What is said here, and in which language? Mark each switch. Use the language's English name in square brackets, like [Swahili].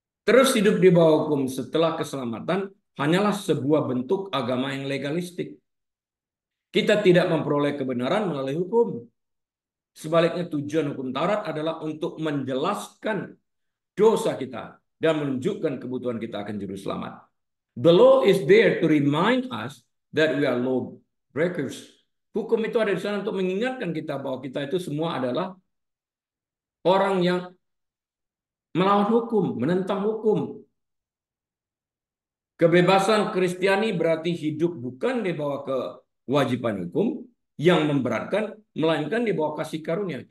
[Indonesian] Terus hidup di bawah hukum setelah keselamatan hanyalah sebuah bentuk agama yang legalistik. Kita tidak memperoleh kebenaran melalui hukum. Sebaliknya tujuan hukum Taurat adalah untuk menjelaskan dosa kita dan menunjukkan kebutuhan kita akan juru selamat. [English] The law is there to remind us that we are law breakers. [Indonesian] Hukum itu ada di sana untuk mengingatkan kita bahwa kita itu semua adalah orang yang melawan hukum, menentang hukum. Kebebasan Kristiani berarti hidup bukan di bawah kewajiban hukum yang memberatkan, melainkan di bawah kasih karunia.